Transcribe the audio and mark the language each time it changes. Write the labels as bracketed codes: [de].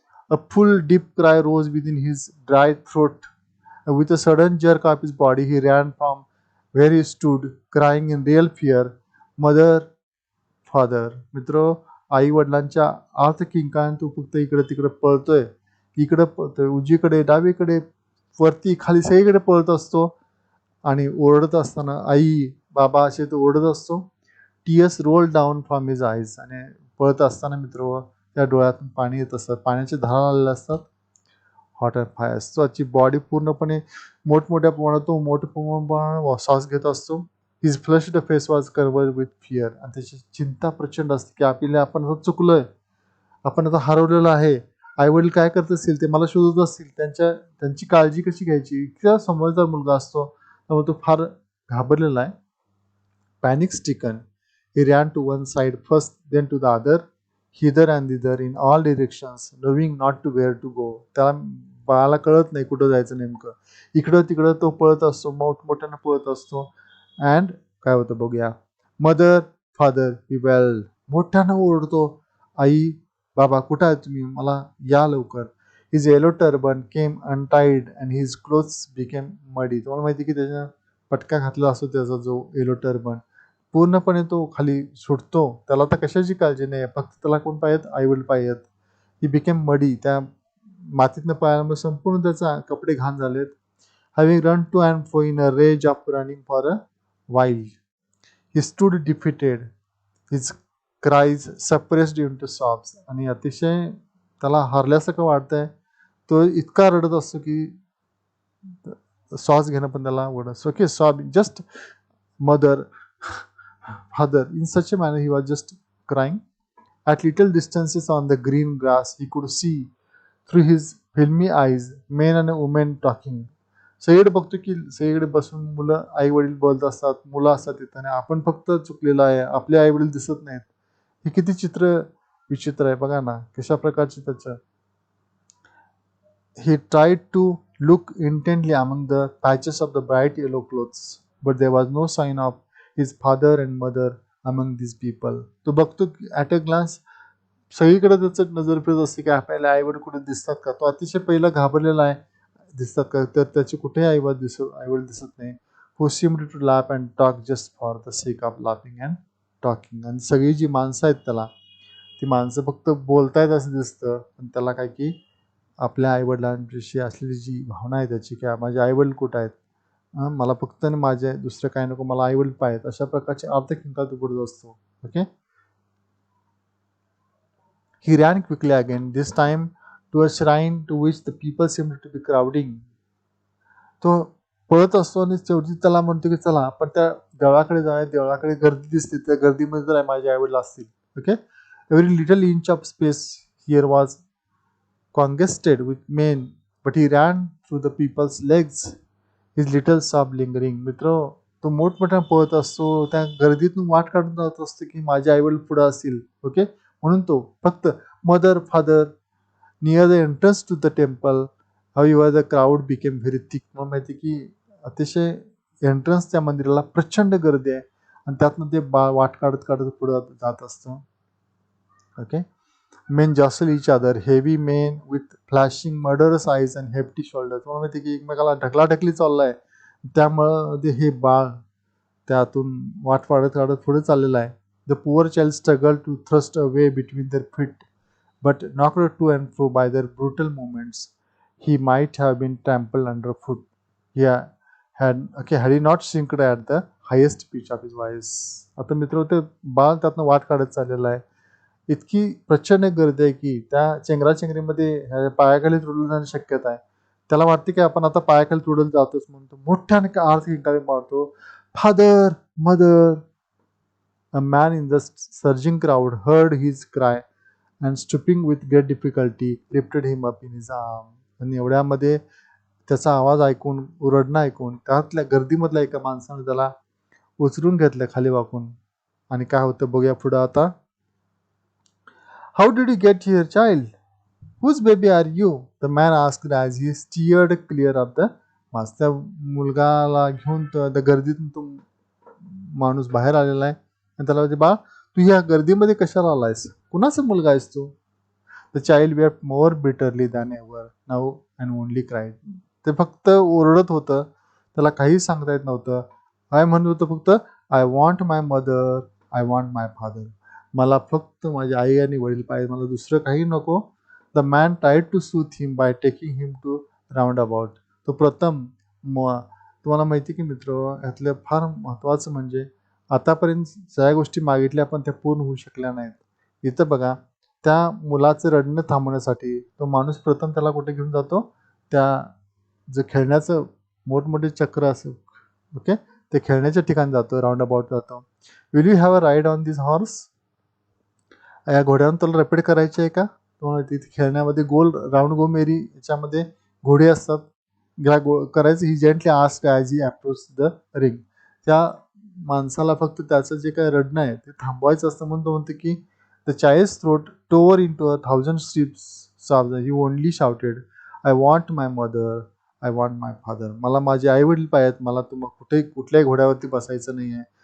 [en] A full deep cry rose within his dry throat. With a sudden jerk of his body, he ran from where he stood, crying in real fear, Mother, Father. [mr] मित्र, आई वडिलांच्या आर्थ किंकाळ्याने तो फक्त इकडे तिकडे पळतोय. इकडे पळतोय, उजवीकडे, डावीकडे, वरती खाली सगळीकडे पळत असतो. आणि ओरडत असताना आई बाबा असे तो ओरडत असतो. [en] Tears roll down from his eyes. [mr] आणि पळत असताना मित्र त्या डोळ्यातून पाणी येत असतं, पाण्याचे धारा आलेले असतात. [en] Hot and fire. [mr] त्याची बॉडी पूर्णपणे मोठमोठ्या प्रमाणात तो मोठ्या प्रमाणात श्वास घेत असतो. [en] His flushed face was covered with fear. [mr] आणि त्याची चिंता प्रचंड असते की आपल्याला आपण आता चुकलोय, आपण आता हरवलेलं आहे. आईवडील काय करत असतील, ते मला शोधत असतील, त्यांची काळजी कशी घ्यायची. इतका समजदार मुलगा असतो, त्यामुळे तो फार घाबरलेला आहे. [en] Panic stricken he ran to one side first, then to the other, hither and thither in all directions, knowing not to where to go. [mr] त्याला बाळाला कळत नाही कुठं जायचं नेमकं. इकडं तिकडं तो पळत असतो, मोठमोठ्यानं पळत असतो. [en] and [mr] काय होतं बघूया. [en] Mother father he wail. [mr] मोठ्यानं ओरडतो, आई बाबा कुठं आहे तुम्ही, मला या लवकर. [en] His yellow turban came untied and his clothes became muddy. [mr] तुम्हाला माहिती की त्याच्या पटका घातला असतो त्याचा जो येलो टर्बन, पूर्णपणे तो खाली सुटतो. त्याला तर कशाची काळजी नाही, फक्त त्याला कोण पाहिजेत, आईवडील पाहिजेत. [en] He became muddy. [mr] त्या मातीतनं पायामुळे संपूर्ण त्याचा कपडे घाण झालेत. [en] Having run to and fro in a rage of running for a while, he stood defeated, his cries suppressed into sobs. [mr] आणि अतिशय त्याला हरल्यासारखं वाटतंय. तो इतका रडत असतो की श्वास घेणं पण त्याला आवडत असतं. [en] Okay, sob just mother father. In such a manner he was just crying. At little distances on the green grass he could see through his filmy eyes men and women talking. [mr] सगळीकडे बघतो की सगळीकडे बसून मुलं आई वडील बोलत असतात, मुलं असतात तिथं, आणि आपण फक्त चुकलेलं आहे, आपले आई वडील दिसत नाहीत. हे किती विचित्र आहे बघा ना, कशा प्रकारचे त्याचं. [en] He tried to look intently among the patches of the bright yellow clothes, but there was no sign of his father and mother among these people. [mr] तो बघतो [en] at a glance [mr] सगळीकडे त्याचं नजर फिरत असते की आपल्याला आईवडील कुठे दिसतात का. तो अतिशय पहिला घाबरलेला आहे, दिसतात का, तर त्याचे कुठेही आईवडील दिसत नाही. [en] Who seemed to laugh and talk just for the sake of laughing and talking. [mr] आणि सगळी जी माणसं आहेत त्याला, ती माणसं फक्त बोलतायत असं दिसतं, पण त्याला काय की आपल्या आईवडिलांविषयी असलेली जी भावना आहे त्याची, की माझे आईवडील कुठं आहेत, मला फक्त माझे दुसरं काय नको, मला आईवडील पाहिजेत, अशा प्रकारचे अर्थकिंका तो करत असतो. Okay. [en] He ran quickly again, this time to a shrine to which the people seem to be crowding. [mr] तो पळत असतो आणि शेवटी त्याला म्हणतो की चला आपण त्या देवळाकडे जाऊया. देवळाकडे गर्दी दिसते, त्या गर्दीमध्ये जर माझे आईवडील असतील. Okay. [en] Every little inch of space here was congested with men, but he ran through the people's legs, his little sob lingering. [mr] मित्र, तो मोठमोठ्या पळत असतो, त्या गर्दीतून वाट काढून जात असतो की माझे आईवडील पुढे असतील. ओके. म्हणून तो फक्त [en] Mother father near the entrance to the temple, how the crowd became very thick. [mr] मला माहिती की अतिशय एंट्रन्स त्या मंदिराला प्रचंड गर्दी आहे, आणि त्यातनं ते वाट काढत काढत पुढे जात असतं. Okay. [en] Men jostle each other, heavy men with flashing murderous eyes and hefty shoulders. [mr] तुम्हाला माहिती की एकमेकाला ढकलाढकली चाललाय. त्यामुळं ते हे बाळ त्यातून वाट काढत काढत पुढे चाललेलं आहे. [en] The poor child struggled to thrust a way between their feet, but knocked to and fro by their brutal movements, he might have been trampled underfoot. Had he not shrieked at the highest pitch of his voice. [mr] आता मित्र ते बाळ त्यातनं वाट काढत चाललेलं आहे. इतकी प्रचंड गर्दी आहे की त्या चेंगराचेंगरीमध्ये ह्याच्या पायाखाली तुडून जाण्याची शक्यता आहे. त्याला वाटते की आपण आता पायाखाली तुडत जातोच म्हणतो. मोठ्याने आर्थ हिंकारी मारतो. [en] Father, mother. A man in the surging crowd heard his cry and stooping with great difficulty lifted him up in his arm. [mr] आणि एवढ्यामध्ये त्याचा आवाज ऐकून, रडणं ऐकून त्यातल्या गर्दीमधल्या एका माणसाने त्याला उचलून घेतलं खाली वाकून. आणि काय होतं बघूया पुढं आता. [en] How did you get here, child? Whose baby are you? The man asked as he steered clear of the mass. [mr] त्या मुलगाला घेऊन त्या गर्दीतून तो माणूस बाहेर आलेला आहे आणि त्याला म्हणते, बा तू ह्या गर्दीमध्ये कशाला आलायस? कुणाचा मुलगा आहेस तू? [en] The child wept more bitterly than ever now and only cried. [mr] ते फक्त ओरडत होतं. त्याला काही सांगता येत नव्हतं. काय म्हणत होतं फक्त, [en] I want my mother, I want my father. [mr] मला फक्त माझी आई आणि वडील पाहिजे, मला दुसरं काही नको. [en] The man tried to soothe him by taking him to roundabout. [mr] तो प्रथम तुम्हाला माहिती की मित्र, यातलं फार महत्त्वाचं म्हणजे आतापर्यंत ज्या गोष्टी मागितल्या पण त्या पूर्ण होऊ शकल्या नाहीत. इथं बघा, त्या मुलाचं रडणं थांबवण्यासाठी तो माणूस प्रथम त्याला कुठे घेऊन जातो, त्या जे खेळण्याचं मोठमोठे चक्र असं, ओके, ते खेळण्याच्या ठिकाणी जातो, राऊंड अबाउट जातो. [en] Will you have a ride on this horse? [mr] या घोड्यावर तुला रपेड करायची आहे का? तिथे खेळण्यामध्ये गोल राऊंड गो मेरी याच्यामध्ये घोडे असतात. करायचं. [en] He gently asked as he approach the ring. [mr] त्या माणसाला फक्त त्याचं जे काही रडणं आहे ते थांबवायचं असतं म्हणून तो म्हणतो की [en] The child's throat tore into 1,000 strips of he only shouted, I want my mother, I want my father. [mr] मला माझे आई वडील पाहिजेत. मला कुठल्याही घोड्यावरती बसायचं नाही आहे.